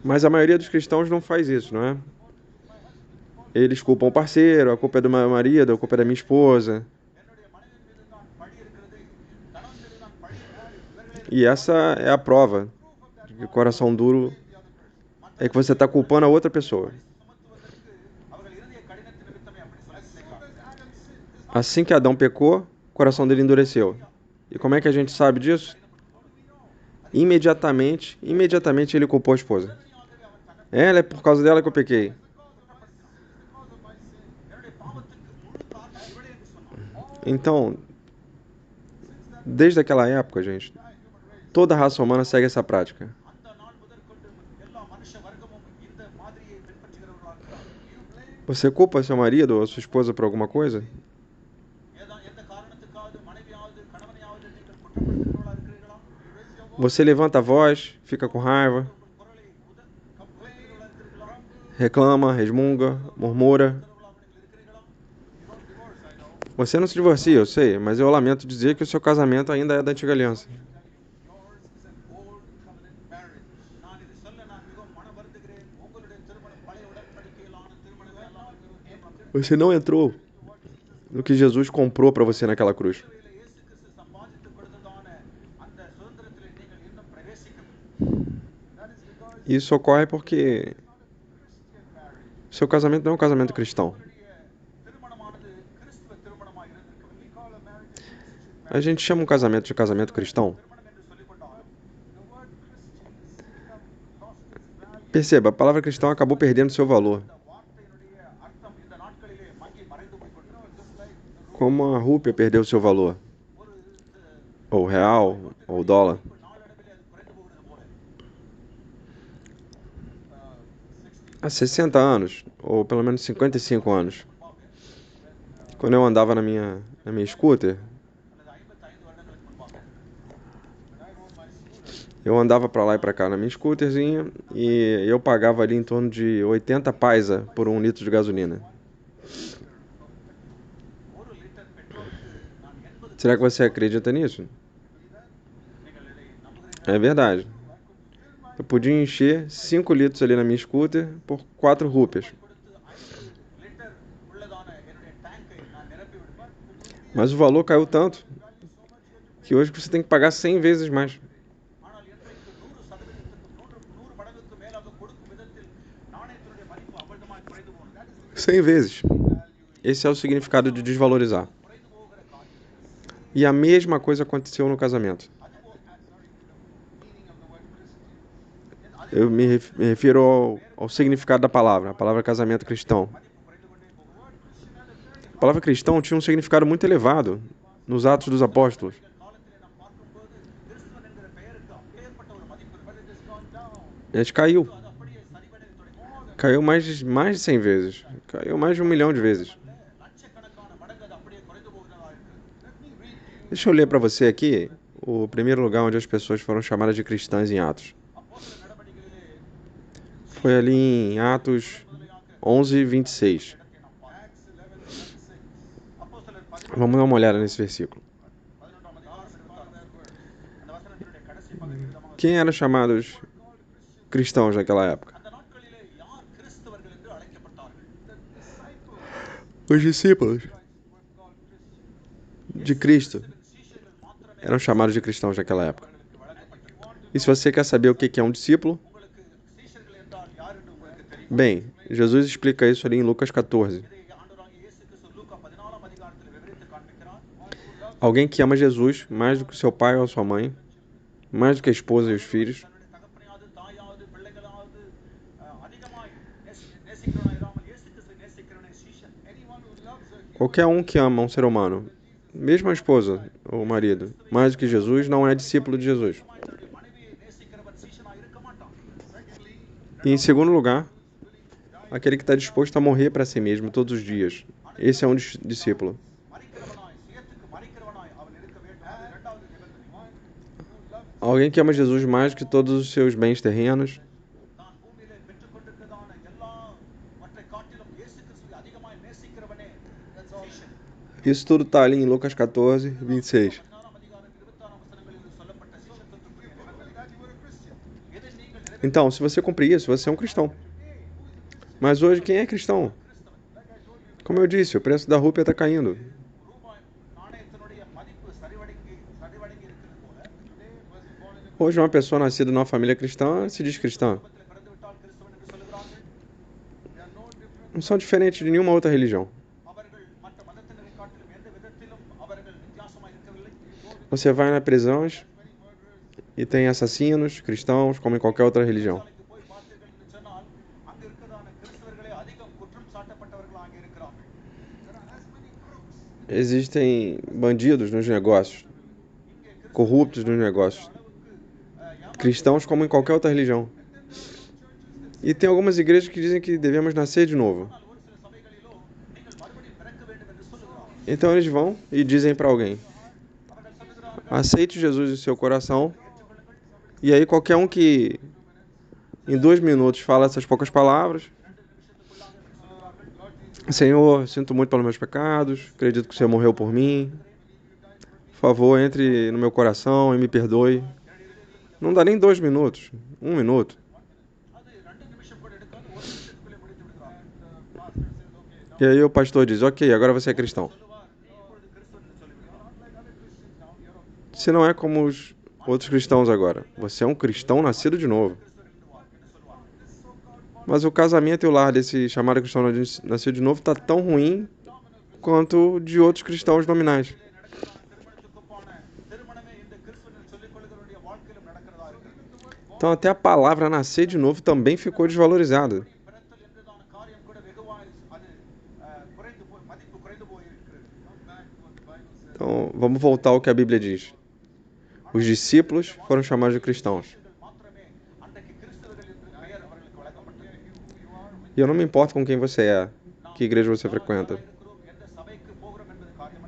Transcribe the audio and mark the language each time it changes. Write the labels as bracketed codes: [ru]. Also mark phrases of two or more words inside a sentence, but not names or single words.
[pt] Mas a maioria dos cristãos não faz isso, não é? Eles culpam o parceiro, a culpa é do meu marido, a culpa é da minha esposa. [ta] என்னுடைய மனைவியின் மீது தான் பழி இருக்கிறது, கணவன் மீது தான் பழி இருக்கிறது. [pt] E essa é a prova de que o coração duro é que você está culpando a outra pessoa. [ta] சுமத்துவதற்கு அவர்கள் இருதய கடினத்தின் நிமித்தமே அப்படி சொல்லியிருக்கிறார்கள். [pt] Assim que Adão pecou, o coração dele endureceu. E como é que a gente sabe disso? Imediatamente ele culpou a esposa. Ela é por causa dela que eu pequei. [ta] என்னுடைய பாவத்துக்கு முழு காரணம் இவளே என்று சொன்னார். [pt] Então, desde aquela época, gente, toda a raça humana segue essa prática. [ta] அந்த நாள் முதற்கொண்டு எல்லா மனுஷ வர்க்கமும் இந்த மாதிரியை பின்பற்றுகிறவர்களாக இருக்கிறார்கள். [pt] Você culpa seu marido ou sua esposa por alguma coisa? [ta] எந்த காரணத்துக்காவது மனைவியாவது கணவனையாவது நீங்கள் குற்றப்படுத்துகிறவர்களாக இருக்கிறீர்களா? [pt] Você levanta a voz, fica com raiva, [ta] உங்கள் குரலை கம்புகிறவர்களாக இருக்கிறீர்களா? [pt] reclama, resmunga, murmura. [ta] நீங்கள் இருக்கிறீர்களா? [pt] Você não se divorcia, eu sei, mas eu lamento dizer que o seu casamento ainda é da antiga aliança. [en] Yours is an old covenant marriage. [ta] நான் இதை சொல்ல நான் மிகவும் மனம் வருந்துகிறேன். உங்களுடைய திருமணம் பழைய உடன்படிக்கையிலான திருமணங்கள் எல்லாம் இருக்கிறது. [pt] Você não entrou no que Jesus comprou para você naquela cruz. [ta] சிலுவையிலே இயேசு கிறிஸ்து சம்பாதித்துக் கொடுத்ததான அந்த சுதந்திரத்திலே நீங்கள் இன்னும் பிரவேசிக்கவில்லை. [pt] Isso ocorre porque seu casamento não é um casamento cristão. [ta] திருமணமானது கிறிஸ்துவ திருமணமாக இருந்திருக்கவில்லை. [pt] A gente chama um casamento de casamento cristão. [ta] திருமணம் என்று சொல்லிக் கொண்டால் [pt] Perceba, a palavra cristão acabou perdendo seu valor. [ta] இந்த வார்த்தையினுடைய அர்த்தம் இந்த நாட்களிலே மங்கி மறைந்து போய் கொண்டிருக்கிறது. [pt] Como a rúpia perdeu seu valor. Ou o real, ou o dólar. [ta] நாளடைவிலே அது குறைந்து போகிறது போல. [pt] Há 60 anos, ou pelo menos 55 anos, quando eu andava na minha scooter, [ta] அல்லது 55 வருடங்களுக்கு முன்பாக [pt] eu andava para lá e para cá na minha scooterzinha e eu pagava ali em torno de 80 paisa por 1 litro de gasolina. [ta] 1 லிட்டர் பெட்ரோலுக்கு நான் 80 [pt] Será que você acredita nisso? É verdade. Eu podia encher 5 litros ali na minha scooter por 4 rúpias. [ta] கொடுத்து 5 லிட்டர் உள்ளதான என்னுடைய டேங்கை நான் நிரப்பி விடுவேன். [pt] Mas o valor caiu tanto que hoje você tem que pagar 100 vezes mais. [ta] ஆனால் இன்றைக்கு 100% 100 மடங்குக்கு மேலாக கொடுக்கும் விதத்தில் நாணயத்தினுடைய மதிப்பு அபரிதமாய் குறைந்து போனது. [pt] 100 vezes. Esse é o significado de desvalorizar. [ta] குறைந்து போகிற காரியம். [pt] E a mesma coisa aconteceu no casamento. Eu me refiro ao significado da palavra, a palavra casamento cristão. A palavra cristão tinha um significado muito elevado nos Atos dos Apóstolos. [ta] காலத்திலே நாம் பார்க்கும்போது கிறிஸ்துவன் என்கிற பெயருக்கு அப்பேற்பட்ட ஒரு மதிப்பு இருக்கு. [pt] A gente caiu. [ta] அது அப்படியே சரிவடைய தொடங்கி [pt] Caiu mais de 100 vezes. Caiu mais de 1 milhão de vezes. [ta] லட்சக்கணக்கான மடங்கு அது அப்படியே குறைந்து போகிறதா இருக்கு. [pt] Deixa eu ler para você aqui o primeiro lugar onde as pessoas foram chamadas de cristãs em Atos. [ta] அப்போஸ்தலர் நடவடிக்கைகளிலே [pt] Foi ali em Atos 11, 26. [ta] அப்போஸ்தலர் [pt] Vamos dar uma olhada nesse versículo. [ta] 11ஆம் அதிகாரம் அந்த வசனத்தினுடைய கடைசி பகுதி விதமாக [pt] Quem eram chamados cristãos naquela época? [ta] அந்த நாட்களிலே யார் கிறிஸ்தவர்கள் என்று அழைக்கப்பட்டார்கள்? [pt] Os discípulos de Cristo [ta] சீஷர்கள் மாத்திரமே [pt] eram chamados de cristãos naquela época. [ta] வழங்கப்பட்டது. [pt] E se você quer saber o que é um discípulo, [ta] உங்களுக்கு சீஷர்கள் என்றால் யார் என்று உங்களுக்கு தெரியும். [pt] bem, Jesus explica isso ali em Lucas 14. [ta] இதை ஆண்டவராகிய இயேசு கிறிஸ்து லூக்கா 14ஆம் அதிகாரத்தில் விவரித்து காண்பிக்கிறார். [pt] Alguém que ama Jesus mais do que seu pai ou sua mãe, mais do que a esposa e os filhos, [ta] தன்னுடைய தகப்பனையாவது தாயாவது பிள்ளைகளாவது அதிகமாய் நேசிக்கிறவனா இராமல் இயேசு கிறிஸ்துவை நேசிக்கிறவனே சீஷன். [pt] qualquer um que ama um ser humano, mesmo a esposa ou o marido, mais do que Jesus, não é discípulo de Jesus. [ta] தன்னுடைய மனைவியை நேசிக்கிறவன் சீஷனா இருக்க மாட்டான். [pt] E em segundo lugar, aquele que está disposto a morrer para si mesmo todos os dias. Esse é um discípulo. [ta] மறிக்கிறவனாய் சுயத்துக்கு மறிக்கிறவனாய் அவன் இருக்க வேண்டும். அது இரண்டாவது நிபந்தனை. [pt] Alguém que ama Jesus mais do que todos os seus bens terrenos, [ta] நான் பூமியிலே பெற்றுக்கொண்டிருக்கிறதான எல்லா மற்றை காட்டிலும் இயேசு கிறிஸ்துவை அதிகமாய் நேசிக்கிறவனே சீஷன். [pt] isso tudo está ali em Lucas 14, 26. [ta] 14ஆம் அதிகாரம் 26ஆம் வசனங்களில் சொல்லப்பட்ட சீஷத்துவத்துக்குரிய இதை நீங்கள் [pt] Então, se você cumprir isso, você é um cristão. Mas hoje, quem é cristão? Como eu disse, o preço da rúpia está caindo. [ta] ரூபாய் நாணயத்தினுடைய மதிப்பு சரிவடைங்கி இருக்கிறது போல [pt] Hoje, uma pessoa nascida numa família cristã se diz cristã. [ta] குடும்பத்தில் பிறந்துவிட்டால் கிறிஸ்தவன் என்று சொல்லுகிறார்கள். [pt] Não são diferentes de nenhuma outra religião. [ta] அவர்கள் மற்ற மதத்தினரை காட்டிலும் எந்த விதத்திலும் அவர்கள் வித்தியாசமாக இருக்கவில்லை. [pt] Você vai nas prisões e tem assassinos cristãos, como em qualquer outra religião. [ta] சிறைச்சாலைக்கு போய் பார்த்தீர்கள் என்று சொன்னால் அங்கு இருக்கிறதான கிறிஸ்தவர்களே அதிகம் குற்றம் சாட்டப்பட்டவர்கள் அங்கே இருக்கிறார்கள். [pt] Existem bandidos nos negócios, corruptos nos negócios, cristãos como em qualquer outra religião. E tem algumas igrejas que dizem que devemos nascer de novo. [ta] ஆனால் ஒரு சில சபைகளிலோ நீங்கள் மறுபடியும் பிறக்க வேண்டும் என்று சொல்லுகிறார்கள். [pt] Então eles vão e dizem para alguém: [ta] அவர்கள் சொல்லுகிறார்கள் [pt] aceite Jesus em seu coração. E aí qualquer um que em 2 minutos fala essas poucas palavras: Senhor, sinto muito pelos meus pecados, acredito que o Senhor morreu por mim. Por favor, entre no meu coração e me perdoe. Não dá nem 2 minutos, 1 minuto. [ta] அது 2 நிமிஷம் கூட எடுக்காது, 1 நிமிஷத்துக்குள்ளே முடித்து விடுகிறார்கள். [pt] E aí o pastor diz: ok, agora você é cristão. [ta] சொல்லுவார், நீ இப்பொழுது கிறிஸ்துவன் என்று சொல்லுகிறார். [pt] Você não é como os outros cristãos agora. Você é um cristão nascido de novo. Mas o casamento e o lar desse chamado cristão nascido de novo está tão ruim quanto o de outros cristãos nominais. [ta] திருமணத்துக்கு போன திருமணமே இந்த கிறிஸ்துவன் சொல்லிக் கொள்கிறவருடைய வாழ்க்கையிலும் நடக்கிறதா இருக்கிறது. [pt] Então até a palavra nascer de novo também ficou desvalorizada. [ta] பிறத்தல் என்றதான காரியம் கூட வெகுவாய் அது மதிப்பு குறைந்து போயிருக்கிறது. [pt] Então vamos voltar ao que a Bíblia diz. Os discípulos foram chamados de cristãos. [ta] மாத்திரமே அன்றைக்கு கிறிஸ்தவர்கள் என்று பெயர் அவர்களுக்கு வழங்கப்பட்டது. [pt] E eu não me importo com quem você é, que igreja você frequenta. [ta] இருக்கிறோம், எந்த சபைக்கு போகிறோம் என்பது காரியமல்ல.